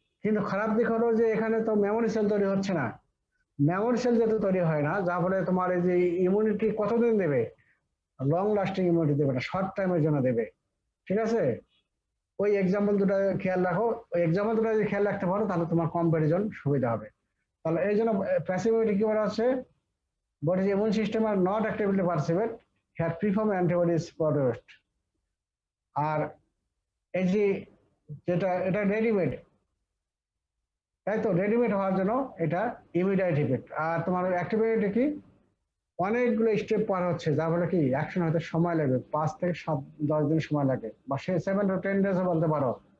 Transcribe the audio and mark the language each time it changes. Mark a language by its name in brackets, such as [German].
[Bangla] কিন্তু খারাপ দিক হলো যে এখানে তো মেমোরি সেল তৈরি হচ্ছে না, মেমোরি সেল যেহেতু তৈরি হয় না, যার ফলে তোমার এই যে ইমিউনিটি কতদিন দেবে, লং লাস্টিং ইমিউনিটি দেবে না, শর্ট টাইমের জন্য দেবে। ঠিক আছে, ওই এক্সাম্পল দুটো খেয়াল রাখো, ওই এক্সাম্পল দুটো যদি খেয়াল রাখতে পারো তাহলে তোমার কম্পারিজন সুবিধা হবে। তাহলে এই জন্য প্যাসিভ ইমিউনিটি কি বলা হচ্ছে, [English] body's immune system are not actively participate have preform antibodies produced। [Bangla] আর এই যে যেটা এটা রেডিমেড, তাই তো রেডিমেড হওয়ার জন্য এটা ইমিডিয়েট ইফেক্ট। আর তোমার অ্যাক্টিভ ইমিউনিটি কি অনেকগুলো স্টেপ পার হচ্ছে, যার ফলে কি অ্যাকশন হতে সময় লাগবে, 5 থেকে 10 দিন সময় লাগে, বা সে [English] 7 to 10 days [Bangla] বলতে পারো।